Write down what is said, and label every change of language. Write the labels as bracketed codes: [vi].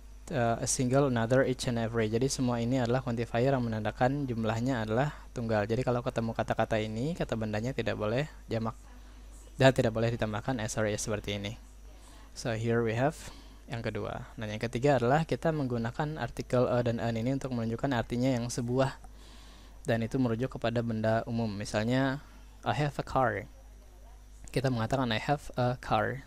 [en] A single, another, each and every. [id] Jadi semua ini adalah quantifier yang menandakan jumlahnya adalah tunggal. Jadi kalau ketemu kata-kata ini, kata bendanya tidak boleh jamak dan tidak boleh ditambahkan s or s seperti ini. [en] So here we have [id] yang kedua. Nah, yang ketiga adalah kita menggunakan artikel a dan an ini untuk menunjukkan artinya yang sebuah, dan itu merujuk kepada benda umum. [en] Misalnya I have a car. [id] Kita mengatakan [en] I have a car.